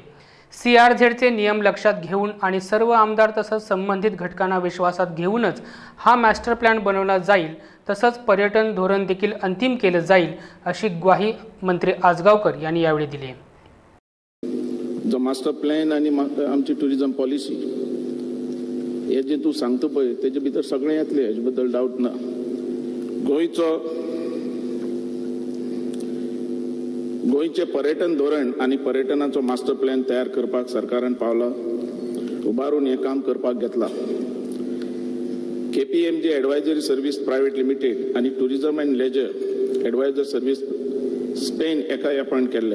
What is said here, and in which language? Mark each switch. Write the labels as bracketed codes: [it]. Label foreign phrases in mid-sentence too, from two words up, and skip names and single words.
[mr] CRZचे नियम लक्षात घेऊन आणि सर्व आमदार तसंच संबंधित घटकांना विश्वासात घेऊनच हा [en] master plan [mr] बनवला जाईल, तसंच पर्यटन धोरण देखील अंतिम केलं जाईल अशी ग्वाही मंत्री आजगावकर यांनी यावेळी दिली। [kok] जो [en] master plan [kok] आणि आमची [en] tourism policy [kok] हे जे तू सांगतो पळय तेजे भितर सगळें येतलें, हेजे बद्दल डाऊट ना। गोंयचे पर्यटन धोरण आणि पर्यटनाचो [en] master plan [kok] तयार करपाक सरकारान पावला, उबारून हे काम करपाक घेतला। KPMG एडवायझरी सर्व्हिस प्रायव्हेट लिमिटेड आणि टुरिझम अँड लेजर एडवायझर सर्व्हिस स्पेन एका अपॉइंट केल्ल्या।